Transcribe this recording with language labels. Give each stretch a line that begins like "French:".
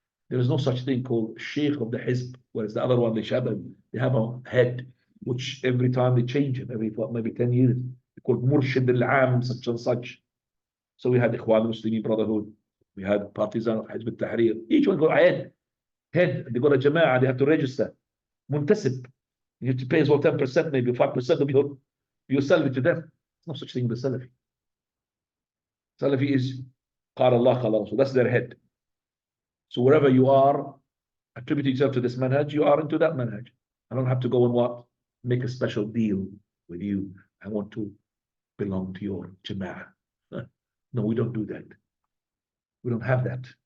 English: There is no such thing called Sheikh of the Hizb, whereas the other one, they have a head, which every time they change it, every maybe 10 years, they call Murshid al-Am, such and such. So we had Ikhwan Muslimin Brotherhood, we had Partisan of Hizb al-Tahrir. Each one got a head. They got a Jama'ah, they have to register. Muntasib. You have to pay as well 10%, maybe 5% of your salary to them. There's no such thing as Salafi. Salafi is
Arabic: قال الله قال رسول.
English: That's their head. So wherever you are, attributing yourself to this manhaj, you are into that manhaj. I don't have to go and what? Make a special deal with you. I want to belong to your Jama'ah. No, we don't do that. We don't have that.